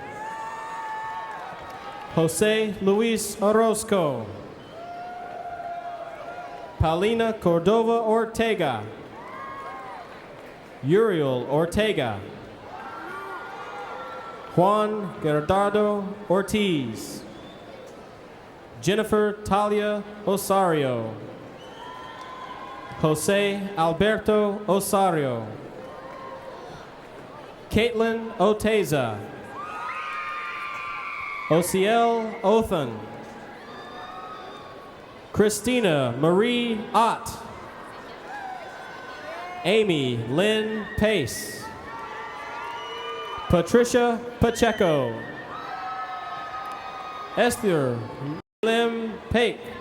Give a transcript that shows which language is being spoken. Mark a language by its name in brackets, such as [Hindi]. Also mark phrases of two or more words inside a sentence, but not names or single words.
[English] Jose Luis Orozco. Paulina Cordova Ortega. Uriel Ortega. Juan Gerardo Ortiz. Jennifer Talia Osario. Jose Alberto Osario. Caitlin Oteza. Ociel Othan. Christina Marie Ott. Amy Lynn Pace. Patricia Pacheco. Esther Lim Pake.